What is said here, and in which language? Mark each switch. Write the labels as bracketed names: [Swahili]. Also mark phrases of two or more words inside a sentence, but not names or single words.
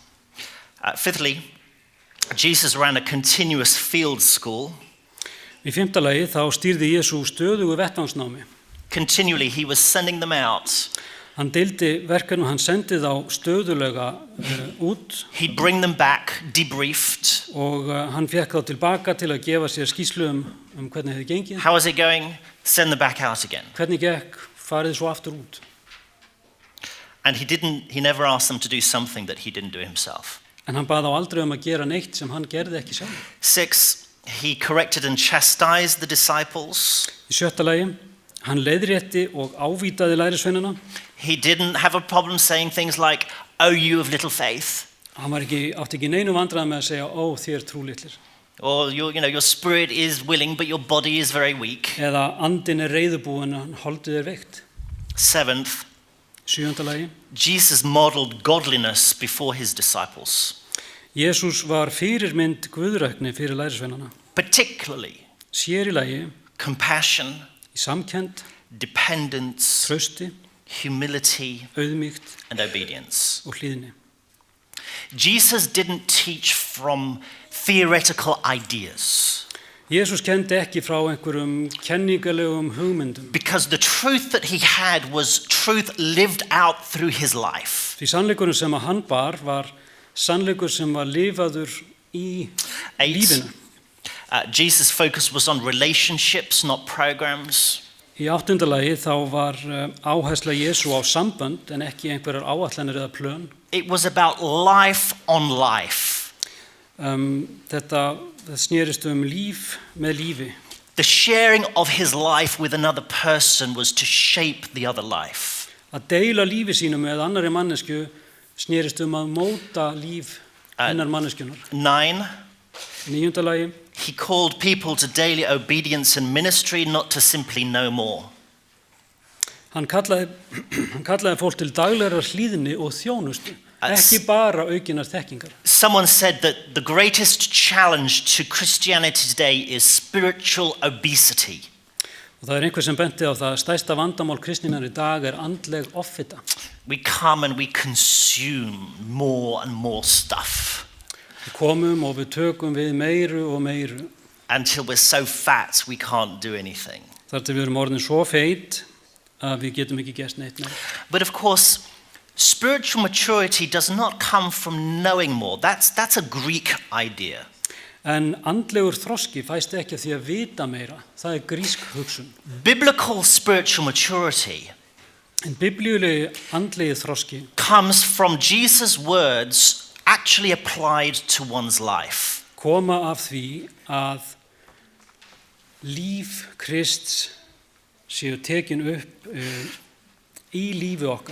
[English] Fifthly, Jesus ran a continuous field school. [Icelandic] Í 5. lagi þá stýrði Jesú stöðugu vettvangsnámi. [English] Continually he was sending them out. [Icelandic] Hann deildi verkefni og hann sendi þá stöðulega út. [English] He'd bring them back, debriefed. [Icelandic] Og hann fekk þá tilbaka til að gefa sér skýrslu hvernig hefði gengið. [English] How was it going? Send them back out again. [Icelandic] Hvernig gekk, farið svo aftur út. [English] And he never asked them to do something that he didn't do himself. [Icelandic] En hann bað þá aldrei að gera neitt sem hann gerði ekki sjálf. [English] 6, he corrected and chastised the disciples. [Icelandic] Í 7. lagi, hann leiðrétti og ávítaði lærisveinana. [English] He didn't have a problem saying things like, "Oh, you of little faith." [Icelandic] Hann átti ekki neinu vandræði með að segja, ó, þér trúlitlir. [English] Or your spirit is willing, but your body is very weak. [Icelandic] Eða andin reiðubúin, en holdið veikt. [English] 7th, [Icelandic] 7. lagi, [English] Jesus modeled godliness before his disciples. [Icelandic] Jesús var fyrirmynd guðrækni fyrir lærisveinana. [English] Particularly [Icelandic] Sér í lagi, [English] compassion, [Icelandic] í samkennd, [English] dependence, [Icelandic] trausti, [English] humility, [Icelandic] auðmýkt [English] and obedience. [Icelandic] og hlýðni. [English] Jesus didn't teach from theoretical ideas. [Icelandic] Jesús kendi ekki frá einhverjum kenningalegum hugmyndum. [English] Because the truth that he had was truth lived out through his life. [Icelandic] Því sannleikurinn sem að hann bar var sannleikur sem var lifaður í 8, lífinu. [English] Jesus' focus was on relationships, not programs. [Icelandic] Í áttundalagi þá var áhersla Jesú á sambönd en ekki einhverjar áætlanir eða plön. [English] It was about life on life. [Icelandic] Þetta snerist líf með lífi. [English] The sharing of his life with another person was to shape the other life. [Icelandic] Að deila lífi sínu með annarri mannesku snerist að móta líf hennar manneskjunar. 9. Í 9. lagi. [English] He called people to daily obedience and ministry, not to simply know more. [Icelandic] Hann kallaði fólk til daglegrar hlýðni og þjónustu, ekki bara aukinnar þekkingar. [English] Someone said that the greatest challenge to Christianity today is spiritual obesity. [Icelandic] Og það einhver sem benti á það, stærsta vandamál kristninnar í dag andleg offita. [English] We come and we consume more and more stuff. [Icelandic] Við komum og við tökum við meiru og meiru. [English] Until we're so fat we can't do anything. [Icelandic] Þar til við erum orðin svo feit að við getum ekki gert neitt meira. [English] But of course, spiritual maturity does not come from knowing more. That's a Greek idea. [Icelandic] En andlegur þroski fæst ekki af því að vita meira. Það grísk hugsun. [English] Biblical spiritual maturity [Icelandic] en biblíulegi andlegi þroski [English] comes from Jesus' words actually applied to one's life. [Icelandic] Koma af því að líf Krists séu tekin upp í lífi okkar.